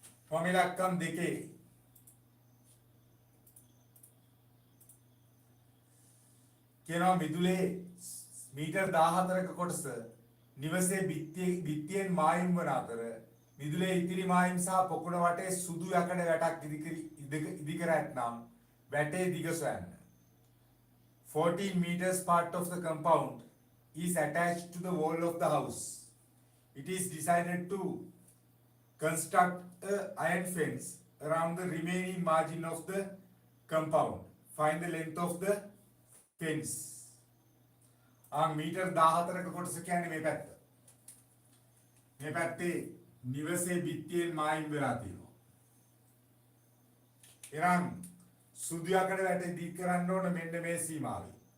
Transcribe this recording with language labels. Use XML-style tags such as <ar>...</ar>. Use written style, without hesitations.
<si>රොමිලක්කම් දෙකේ කියනවා මිදුලේ මීටර් 14ක කොටස නිවසේ බිත්තියෙන් මායිම් වන අතර මිදුලේ ඉතිරි මායිම් සහ පොකුණ වටේ සුදු යකඩ වැටක් ඉදිකර ඇතනම් වැටේ දිග සොයන්න.</si> <en>14 meters part of the compound is attached to the wall of the house. It is decided to construct a iron fence around the remaining margin of the compound. Find the length of the fence.</en> <si>Metre 14ක කොටස කියන්නේ මේ පැත්ත. මේ පැත්තේ නිවසේ බිත්තියෙන් මායිම් වෙලා තියෙනවා. එනම් සුදු යකඩ වැටේ දික් කරන්න ඕන මෙන්න මේ සීමාවේ.</si>